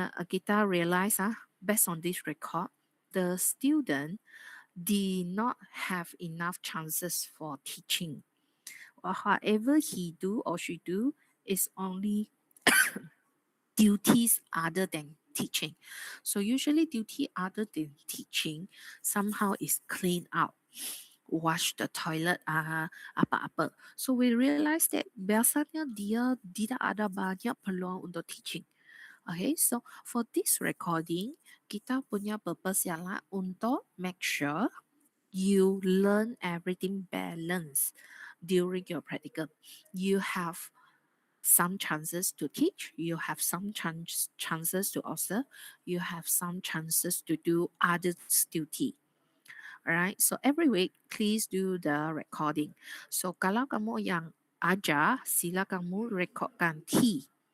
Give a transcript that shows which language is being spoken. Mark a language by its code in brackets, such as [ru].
[en] kita realize based on this record the student did not have enough chances for teaching or however he do or she do is only duties other than teaching. So usually duty other than teaching somehow is clean out, wash the toilet apa-apa. So we realize that [ms] biasanya dia tidak ada banyak peluang untuk teaching. [en] Okay, so for this recording, [ms] kita punya purpose ialah untuk [en] make sure you learn everything balanced during your practicum. You have some chances to teach, you have some chances to observe, you have some chances to do others duty. Alright, so every week please do the recording. [ms] So kalau kamu yang ajar, sila kamu recordkan T.